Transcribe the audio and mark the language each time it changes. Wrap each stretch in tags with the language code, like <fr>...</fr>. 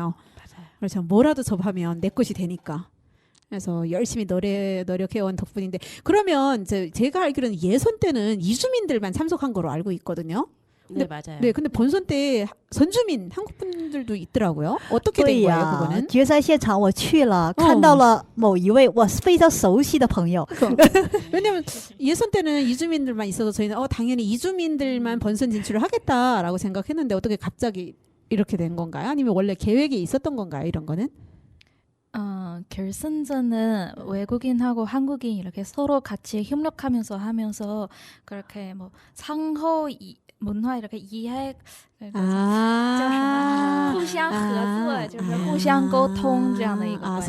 <ko>맞아요. 그래서 뭐라도 접하면 내 것이 되니까. 그래서 열심히 노력해온 덕분인데 그러면 제가 알기로는 예선 때는 이주민들만 참석한 거로 알고 있거든요. 네 맞아요. 네, 근데 본선 때 선주민 한국 분들도 있더라고요. 어떻게</ko> <zh>对</zh> <ko>된 거예요,</ko> <zh>呀</zh> <ko>그거는?</ko> <zh>决赛现场我去了，看到了某一位我非常熟悉的朋友。</zh> <ko>왜냐면 예선 때는 이주민들만 있어서 저희는 당연히 이주민들만 본선 진출을 하겠다라고 생각했는데 어떻게 갑자기 이렇게 된 건가요? 아니면 원래 계획이 있었던 건가요? 이런 거는? 결승전은 외국인하고 한국인 이렇게 서로 같이 협력하면서 하면서 그렇게 뭐 상호 문화 이렇게 이해</ko> <zh>叫什么互相合作就是互相沟通这样的一个关系</zh>